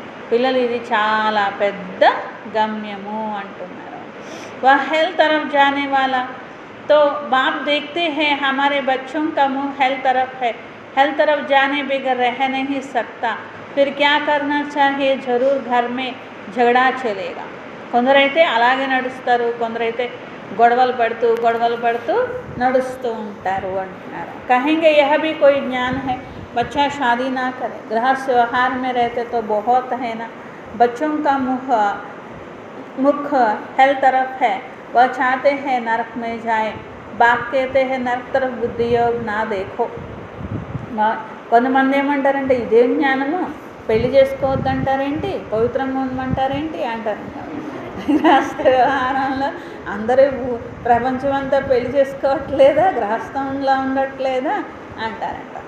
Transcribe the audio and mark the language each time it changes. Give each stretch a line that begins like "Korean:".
Telugu: పిల్లలు ఇది చాలా పెద్ద గమ్యము అంటున్నారు.
Hindi: వా హెల్ तरफ जाने वाला तो बाप देखते हैं हमारे बच्चों का मुँह हेल तरफ है, हेल तरफ जाने बगैर रह नहीं सकता, फिर क्या करना चाहिए, जरूर घर में झगड़ा चलेगा.
Telugu: కొందరైతే అలాగే నడుస్తారు, కొందరైతే గొడవలు పడుతూ నడుస్తూ ఉంటారు అంటున్నారు.
Hindi: कहेंगे यह भी कोई ज्ञान है, बच्चा शादी ना करे, गृहस्थ व्यवहार में रहते तो बहुत है ना, बच्चों का मुख हेल तरफ है, वह चाहते हैं नरक में जाए, बाप कहते हैं नरक तरफ बुद्धि योग ना देखो.
Telugu: కొంతమంది ఏమంటారంటే ఇదేం జ్ఞానము, పెళ్లి చేసుకోవద్దంటారేంటి, పవిత్రంగా ఉండమంటారేంటి అంటారు. గృహస్థ వ్యవహారంలో అందరూ ప్రపంచమంతా పెళ్లి చేసుకోవట్లేదా, గృహస్థంలో ఉండట్లేదా అంటారంట.